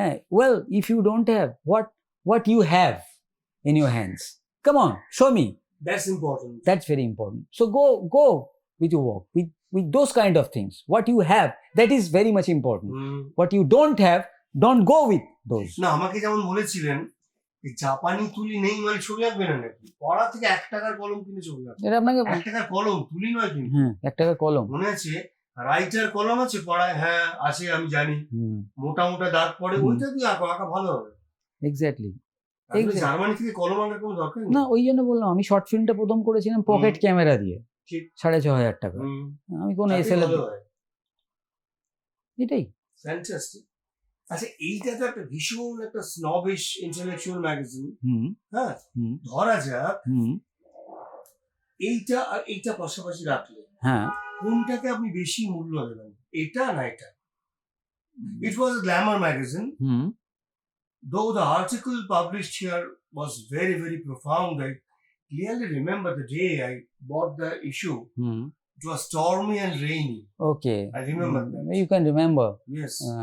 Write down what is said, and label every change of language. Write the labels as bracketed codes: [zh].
[en] Well, if you don't have what you have in your hands, come on, show me. That's important. That's very important. So go with your work, with those kind of things. What you have, that is very much important. What you don't have, don't go with those. [bn] না, আমাকে যেমন বলেছিলেন জাপানি তুলি নেই মানে ছবি আঁকবে না নাকি? পড়া থেকে 1 টাকার কলম কিনে ছবি আঁকবে। এটা আপনাকে 1 টাকার কলম, তুলি নয় কিন্তু। 1 টাকার কলম। মনে আছে রাইটার কলম আছে পড়ায়? হ্যাঁ আছে, আমি জানি। মোটা মোটা দাগ পড়ে, ওইটা দিয়ে আঁকা ভালো হবে। [en] Exactly. [bn] জার্মানি থেকে কলম আনার কোনো দরকার নেই। না, ওই জন্য বললাম, আমি শর্ট ফিল্মটা প্রথম করেছিলাম পকেট ক্যামেরা দিয়ে। ঠিক 6,500 টাকা। হুম, আমি কোনো তাতেই এসএল ভালো হয়। এটাই। [en] Fantastic. [bn] আচ্ছা, এইটা তো একটা ভীষণ একটা স্নবিশ ইন্টেলেকচুয়াল ম্যাগাজিন। হুম, হ্যাঁ, হুম, ধরা যাক হুম, এইটা আর এইটা পাশাপাশি রাখলে হ্যাঁ, কোনটাকে আপনি বেশি মূল্য দেবেন, এটা না এটা? [en] It was a glamour magazine. Hmm, Though the article published here was very, very profound, I clearly remember the day I bought the issue. Hmm, It was stormy and rainy. okay. I remember that. You can remember Yes.